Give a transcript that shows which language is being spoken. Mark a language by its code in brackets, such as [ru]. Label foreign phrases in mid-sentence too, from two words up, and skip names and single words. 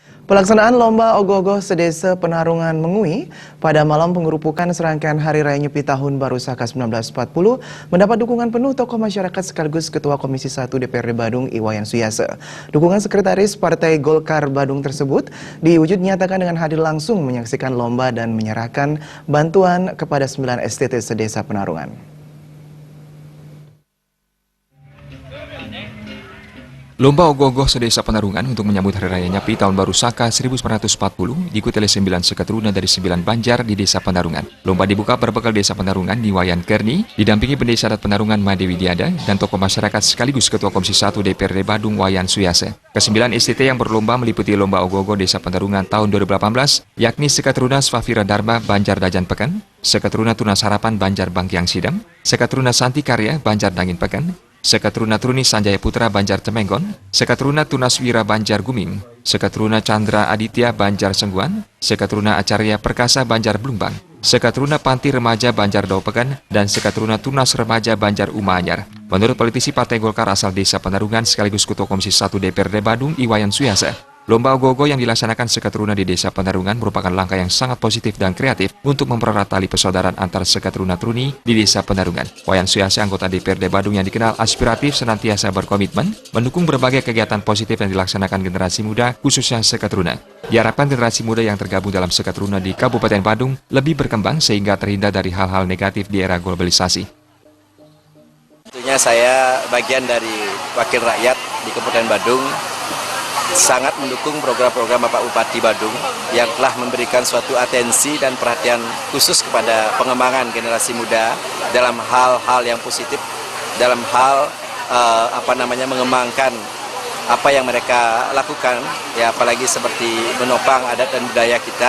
[id] Pelaksanaan Lomba Ogoh-ogoh Sedesa Penarungan Mengui pada malam pengerupukan serangkaian Hari Raya Nyepi Tahun Baru Saka 1940 mendapat dukungan penuh tokoh masyarakat sekaligus Ketua Komisi 1 DPRD Badung Iwayan Suyase. Dukungan Sekretaris Partai Golkar Badung tersebut diwujud nyatakan dengan hadir langsung menyaksikan lomba dan menyerahkan bantuan kepada 9 STT Sedesa Penarungan. Lomba Ogoh-ogoh Sedesa Penarungan untuk menyambut Hari Raya Nyepi Tahun Baru Saka 1940 diikuti oleh 9 seketruna dari 9 banjar di Desa Penarungan. Lomba dibuka berbekal Desa Penarungan di Wayan Kerni, didampingi Pendesa Adat Penarungan Made Widiada dan tokoh masyarakat sekaligus Ketua Komisi 1 DPRD Badung Wayan Suyase. Ke-9 STT yang berlomba meliputi Lomba Ogoh-ogoh Desa Penarungan tahun 2018, yakni Seketruna Swafira Dharma Banjar Dajan Pekan, Seketruna Tunas Harapan Banjar Bangkiang Sidam, Seketruna Santi Karya Banjar Dangin Pekan, Seketruna Truni Sanjaya Putra Banjar Temenggon, Seketruna Tunas Wira Banjar Guming, Seketruna Chandra Aditya Banjar Sengguan, Seketruna Acarya Perkasa Banjar Blumbang, Seketruna Panti Remaja Banjar Daupekan, dan Seketruna Tunas Remaja Banjar Umanyar. Menurut politisi Partai Golkar asal Desa Penarungan sekaligus Ketua Komisi 1 DPRD Badung Iwayan Suyase, Lomba Ogoh-ogoh yang dilaksanakan seketruna di Desa Penarungan merupakan langkah yang sangat positif dan kreatif untuk mempererat tali persaudaraan antar seketruna truni di Desa Penarungan. Wayan Suyase, anggota DPRD Badung yang dikenal aspiratif, senantiasa berkomitmen mendukung berbagai kegiatan positif yang dilaksanakan generasi muda, khususnya seketruna. Diharapkan generasi muda yang tergabung dalam seketruna di Kabupaten Badung lebih berkembang sehingga terhindar dari hal-hal negatif di era globalisasi. Tentunya saya bagian dari wakil rakyat di Kabupaten Badung, sangat mendukung program-program Bapak Bupati Badung yang telah memberikan suatu atensi dan perhatian khusus kepada pengembangan generasi muda dalam hal-hal yang positif, dalam hal mengembangkan apa yang mereka lakukan, ya apalagi seperti menopang adat dan budaya kita.